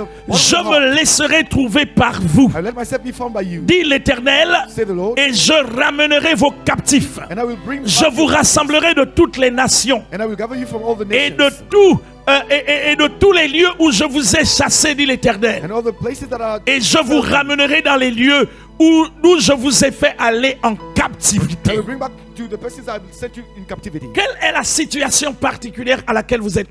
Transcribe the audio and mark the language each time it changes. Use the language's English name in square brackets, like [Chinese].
[French] Je me laisserai trouver par vous, dit l'Éternel, et je ramènerai vos captifs. Je vous rassemblerai de toutes les nations et de tous les lieux où je vous ai chassés, dit l'Éternel, et je vous ramènerai dans les lieux d'où je vous ai fait aller en captivité. [English] I will bring back to the places I will set you in captivity. [French] Quelle est la situation particulière à laquelle vous êtes